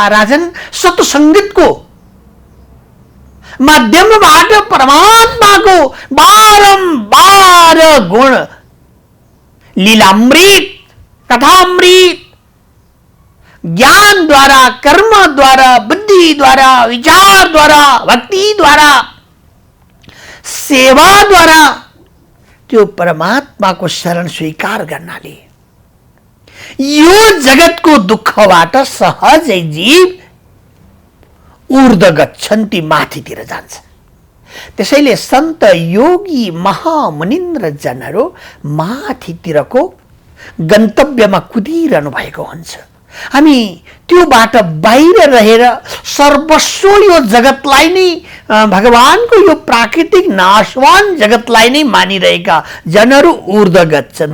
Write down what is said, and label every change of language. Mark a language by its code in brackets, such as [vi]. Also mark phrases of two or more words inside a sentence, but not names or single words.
[ne] राजन, सतसङ्गतको माध्यमबाट परमात्माको बारम्बार गुण, लीलामृत, कथामृत, ज्ञान द्वारा, कर्म द्वारा, बुद्धि द्वारा, विचार द्वारा, भक्ति द्वारा, सेवा द्वारा त्यो परमात्माको शरण स्वीकार गर्नाले यो जगतको दुःखबाट सहजै जीव [sa] ऊर्ध्व गच्छन्ति, [ne] माथितिर जान्छ। त्यसैले सन्त योगी महामुनिन्द्र जनहरू माथितिरको गन्तव्यमा कुदिरहनु भएको हुन्छ। हामी त्योबाट बाहिर रहेर सर्वस्व यो जगतलाई नै, भगवानको यो प्राकृतिक नाशवान जगतलाई नै मानिरहेका जनहरू [sa] ऊर्ध्व गच्छन्।